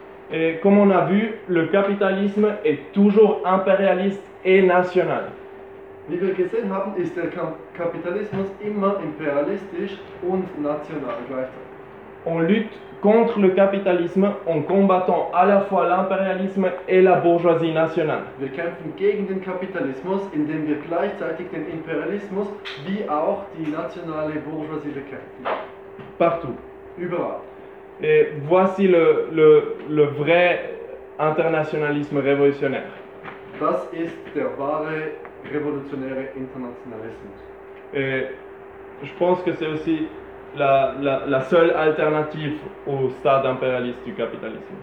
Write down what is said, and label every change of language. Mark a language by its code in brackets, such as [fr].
[fr] Et comme on a vu, le capitalisme est toujours impérialiste et national. [de] Wie wir gesehen haben, ist der Kapitalismus immer imperialistisch und national gleichzeitig. [fr] On lutte contre le capitalisme en combattant à la fois l'impérialisme et la bourgeoisie nationale. [de] Wir kämpfen gegen den Kapitalismus, indem wir gleichzeitig den Imperialismus wie auch die nationale Bourgeoisie bekämpfen. [fr] Partout. [de] Überall. [fr] Et voici le vrai internationalisme révolutionnaire. [de] Das ist der wahre révolutionnaire internationalismus. [fr] Et je pense que c'est aussi la seule alternative au stade impérialiste du capitalisme.